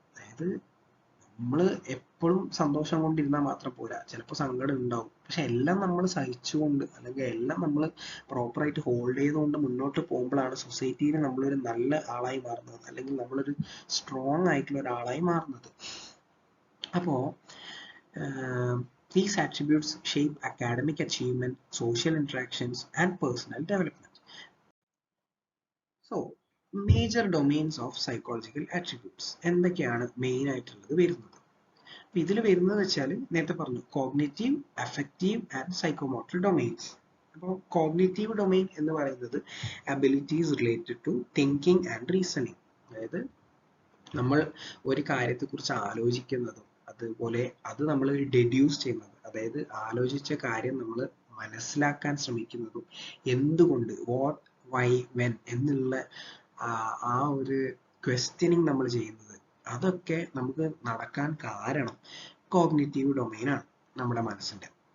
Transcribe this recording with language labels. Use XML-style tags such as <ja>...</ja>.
<ml>അതായത് നമ്മൾ എപ്പോഴും സന്തോഷം കൊണ്ടിരുന്നാൽ മാത്രം പോരാ, ചിലപ്പോൾ സങ്കടം ഉണ്ടാവും. പക്ഷെ എല്ലാം നമ്മൾ സഹിച്ചുകൊണ്ട്, അല്ലെങ്കിൽ എല്ലാം നമ്മൾ പ്രോപ്പറായിട്ട് ഹോൾഡ് ചെയ്തുകൊണ്ട് മുന്നോട്ട് പോകുമ്പോഴാണ് സൊസൈറ്റിയിൽ നമ്മളൊരു നല്ല ആളായി മാറുന്നത്, അല്ലെങ്കിൽ നമ്മളൊരു സ്ട്രോങ് ആയിട്ടുള്ള ഒരാളായി മാറുന്നത്. അപ്പോൾ</ml> <en>These attributes shape academic achievement, social interactions, and personal development. So, major domains of psychological attributes</en> <ml>എന്തൊക്കെയാണ് മെയിൻ ആയിട്ടുള്ളത് വരുന്നത്? ഇതിൽ വരുന്നത് വെച്ചാൽ നേരത്തെ പറഞ്ഞു</ml> <en>Cognitive, affective and psychomotor domains.</en> <ml>അപ്പോൾ കോഗ്നിറ്റീവ് ഡൊമൈൻ എന്ന് പറയുന്നത്</ml> <en>Abilities related to thinking and reasoning.</en> <ml>അതായത് നമ്മൾ ഒരു കാര്യത്തെക്കുറിച്ച് ആലോചിക്കുന്നതും അതുപോലെ അത് നമ്മൾ ഡെഡ്യൂസ് ചെയ്യുന്നത്, അതായത് ആലോചിച്ച കാര്യം നമ്മൾ മനസ്സിലാക്കാൻ ശ്രമിക്കുന്നതും എന്തുകൊണ്ട്,</ml> <en>what, why, when</en> <ml>എന്നുള്ള ആ ഒരു ക്വസ്റ്റ്യനിങ് നമ്മൾ ചെയ്യുന്നത്, അതൊക്കെ നമുക്ക് നടക്കാൻ കാരണം കോഗ്നിറ്റീവ് ഡൊമൈനാണ് നമ്മുടെ മനസ്സിന്റെ.</ml>